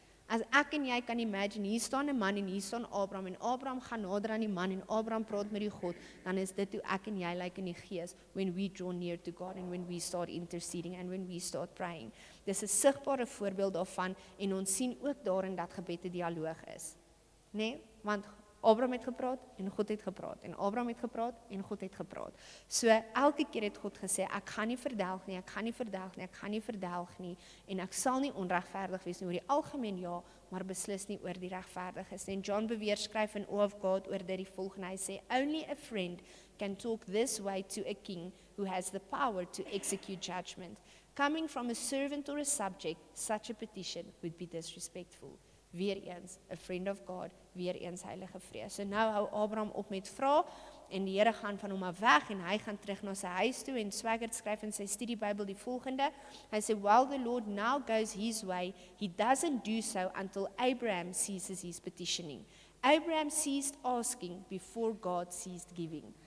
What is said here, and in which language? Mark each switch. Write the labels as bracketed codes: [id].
[af] As ek en jy kan imagine, hier staan 'n man en hier staan Abraham en Abraham gaan nader aan die man en Abraham praat met die God, dan is dit hoe ek en jy lyk in die gees [en] when we draw near to God and when we start interceding and when we start praying. [af] Dis 'n sigbare voorbeeld daarvan en ons sien ook daarin dat gebed 'n dialoog is. Nee, want Abraham het gepraat en God het gepraat en Abraham het gepraat en God het gepraat. So elke keer het God gesê ek gaan nie verdelg nie, ek gaan nie verdelg nie, ek gaan nie verdelg nie en ek sal nie onregverdig wees nie oor die algemeen ja, maar beslis nie oor die regverdiges nie. En John Bevere skryf in Awe of God oor dit die volgende, hy sê [en] only a friend can talk this way to a king who has the power to execute judgment. Coming from a servant or a subject, such a petition would be disrespectful. [af] Weer eens, [en] a friend of God, [af] weer eens heilige vrees. So nou hou Abraham op met vra en die Here gaan van hom af weg en hy gaan terug na sy huis toe en Swaggart skryf in sy studiebybel die volgende. Hy sê, [en] while the Lord now goes his way, he doesn't do so until Abraham ceases his petitioning. Abraham ceased asking before God ceased giving.